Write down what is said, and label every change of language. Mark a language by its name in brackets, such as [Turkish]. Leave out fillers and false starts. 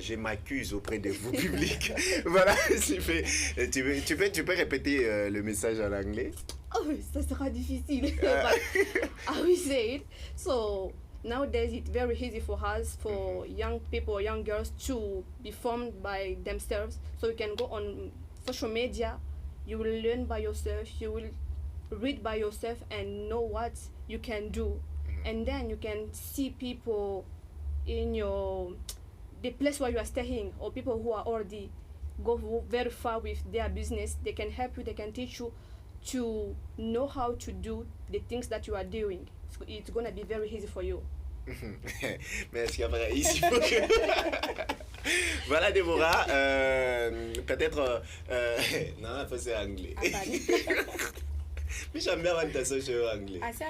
[French] Je m'accuse auprès de vous, public. Voilà, tu peux répéter le message en anglais? Oh, ça sera difficile. [English] I will say it. So, nowadays it's very easy for us, for young people, young girls to be formed by themselves. So you can go on social media, you will learn by yourself, you will read by yourself and know what you can do. And then you can see people in the place where you are staying, or people who are already go very far with their business. They can help you, they can teach you to know how to do the things that you are doing. It's going to be very easy for you. [French] Mais est-ce qu'après, ici, il faut que... Voilà, Déborah, peut-être... non, faut c'est anglais. Mais j'aime bien votre association anglais.